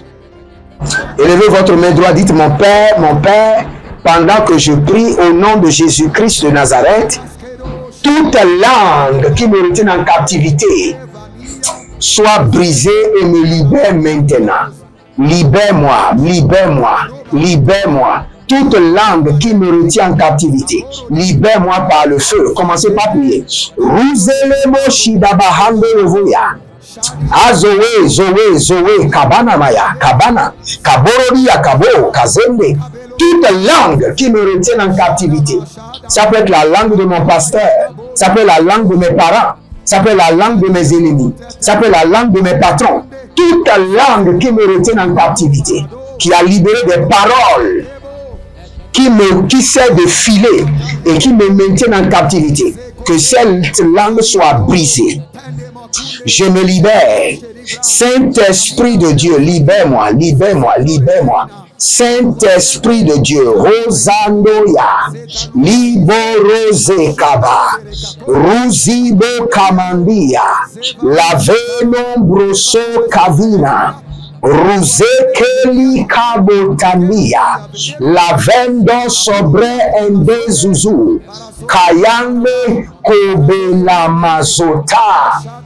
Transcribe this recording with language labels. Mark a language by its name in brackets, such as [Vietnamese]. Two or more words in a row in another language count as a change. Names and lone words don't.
[French] Élevez votre main droite, dites mon Père, pendant que je prie au nom de Jésus-Christ de Nazareth, toute langue qui me retient en captivité soit brisée et me libère maintenant. Libère-moi, libère-moi, libère-moi. Toute langue qui me retient en captivité, libère-moi par le feu. Commencez par prier. Ruzelemo shidabahande revoya. Azoe, zoe, zoe, kabana maya, kabana, kabororia, kabo, kazende. Toute langue qui me retient en captivité. Ça peut être la langue de mon pasteur. Ça peut être la langue de mes parents. Ça peut être la langue de mes ennemis. Ça peut être la langue de mes patrons. Toute langue qui me retient en captivité, qui a libéré des paroles, qui sert de filet et qui me maintient en captivité, que cette langue soit brisée. Je me libère. Saint-Esprit de Dieu, libère-moi, libère-moi, libère-moi. Saint-Esprit de Dieu, Rosandoya, Liborose Kaba, Ruzibo Kamandia, Lavenombroso Kavina, Ruzekeli Kabotania, Lavendo sobre Endezuzu, Kayande Kobela Mazota,